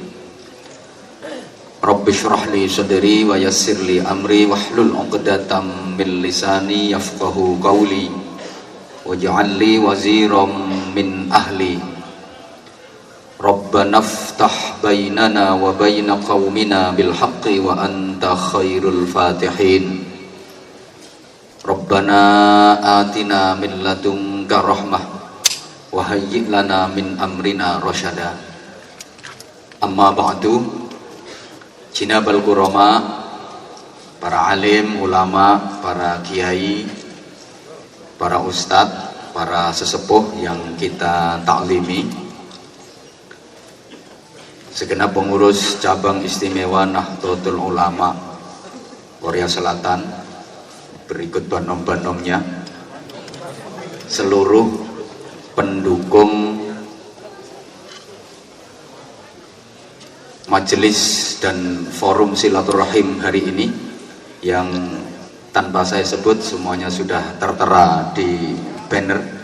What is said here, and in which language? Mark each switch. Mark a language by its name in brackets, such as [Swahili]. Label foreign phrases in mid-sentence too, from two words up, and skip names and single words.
[Arabic] رب اشرح لي صدري ويسر لي أمري واحلل عقدة من لساني يفقه قولي واجعل لي وزيرا من أهلي ربنا افتح بيننا وبين قومنا بالحق وأنت خير الفاتحين ربنا آتنا من لدنك رحمة وهيئ لنا من أمرنا رشدا أما بعد جناب الكرماء, [Indonesian] para alim, ulama, para kiai, para ustadz, para sesepuh yang kita taklimi, segenap pengurus cabang istimewa Nahdlatul Ulama Korea Selatan, berikut banom-banomnya, seluruh pendukung majelis dan forum silaturahim hari ini yang tanpa saya sebut semuanya sudah tertera di banner.